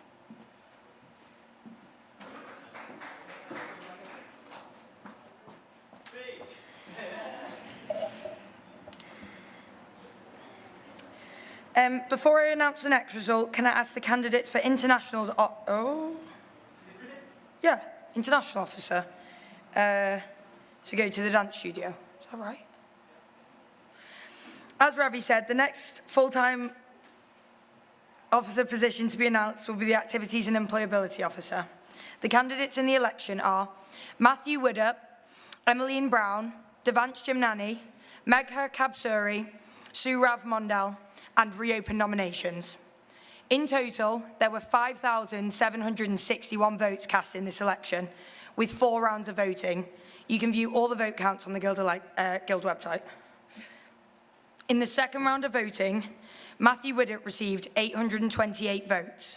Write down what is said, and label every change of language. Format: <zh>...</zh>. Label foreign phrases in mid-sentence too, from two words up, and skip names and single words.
<en>Before I announce the next result, can I ask the candidates for international international officer to go to the dance studio? Is that right? As Ravi said, the next full-time officer position to be announced will be the Activities and Employability Officer. The candidates in the election are Matthew Widdup, Emmeline Brown, Devansh Jimnani, Megha Kabsuri, Surav Mondal, and reopen nominations. In total, there were 5,761 votes cast in this election, with 4 rounds of voting. You can view all the vote counts on the Guild website. In the second round of voting, Matthew Widdup received 828 votes.</en>